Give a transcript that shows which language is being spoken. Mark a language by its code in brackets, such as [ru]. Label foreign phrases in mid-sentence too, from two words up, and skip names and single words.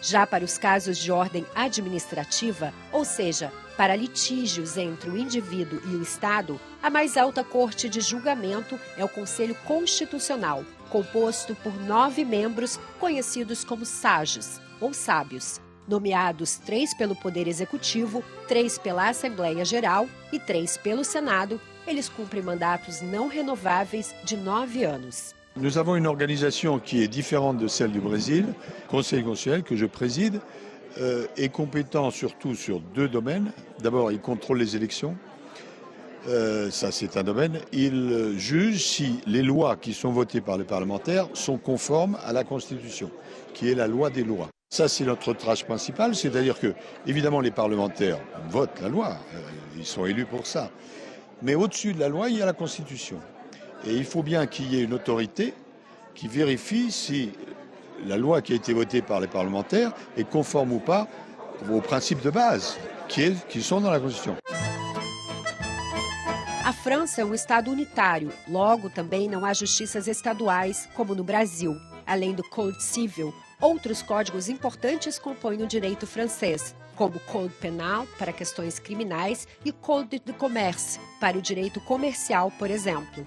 [pt] Já para os casos de ordem administrativa, ou seja, para litígios entre o indivíduo e o Estado, a mais alta corte de julgamento é o Conselho Constitucional, composto por 9 membros conhecidos como sages, ou sábios, nomeados 3 pelo Poder Executivo, 3 pela Assembleia Geral e 3 pelo Senado. Eles cumprem mandatos não renováveis de 9 anos. [fr] Nous avons une organisation qui est différente de celle du Brésil. Le Conseil constitutionnel, que je préside, est compétent surtout sur 2 domaines. D'abord, il contrôle les élections. Ça, c'est un domaine. Il juge si les lois qui sont votées par les parlementaires sont conformes à la Constitution, qui est la loi des lois. Ça, c'est notre tâche principale, c'est-à-dire que, évidemment, les parlementaires votent la loi, ils sont élus pour ça. Mais au-dessus de la loi, il y a la Constitution. Et il faut bien qu'il y ait une autorité qui vérifie si la loi qui a été votée par les parlementaires est conforme ou pas aux principes de base qui sont dans la Constitution. [pt] A França é um estado unitário, logo também não há justiças estaduais, como no Brasil. Além do Code Civil, outros códigos importantes compõem o direito francês, como o Code Penal, para questões criminais, e Code de Commerce, para o direito comercial, por exemplo.